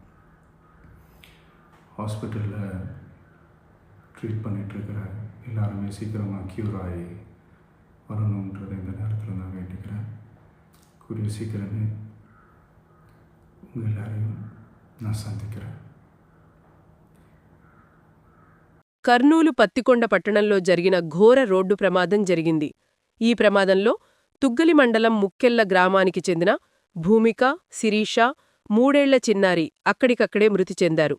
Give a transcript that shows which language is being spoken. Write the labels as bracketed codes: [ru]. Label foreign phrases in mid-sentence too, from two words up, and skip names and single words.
[ta] ஹாஸ்பிட்டலில் ட்ரீட் பண்ணிகிட்ருக்கிற எல்லாருமே சீக்கிரமாக க்யூர் ஆகி வரணுன்றதை இந்த நேரத்தில் நான் வேண்டிக்கிறேன். கூடிய சீக்கிரமே உங்கள் எல்லாரையும் நான் సந்திக்கிறேன். [te] కర్నూలు పత్తికొండ పట్టణంలో జరిగిన ఘోర రోడ్డు ప్రమాదం జరిగింది. ఈ ప్రమాదంలో తుగ్గలి మండలం ముక్కెళ్ల గ్రామానికి చెందిన భూమిక, శిరీష, 3 ఏళ్ల చిన్నారి అక్కడికక్కడే మృతి చెందారు.